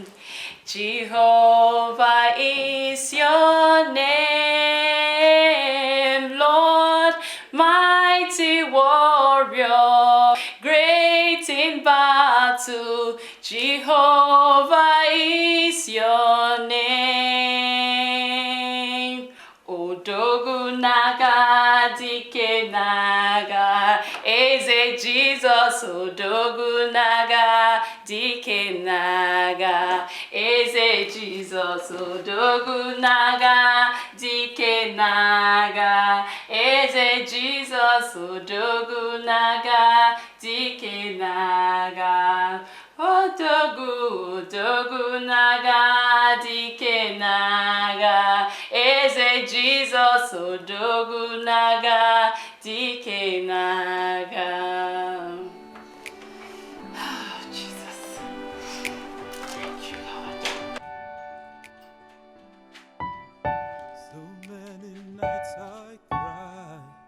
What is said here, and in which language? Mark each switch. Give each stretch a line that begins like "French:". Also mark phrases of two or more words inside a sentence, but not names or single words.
English: Jehovah is your name, Lord, mighty warrior, great in battle. Jehovah is your name.
Igbo: Odogu naga, Dikeh naga, Eze Jesus. Odogu naga, Dikeh naga, Eze Jesus. Odogu naga, Dikeh naga, Eze Jesus. Odogu naga, Dikeh naga. Odogu naga, Dikeh naga, Eze Jesus. Odogu naga, Dikeh naga.
English: Oh, Jesus. Thank you, Lord. So many nights I cry.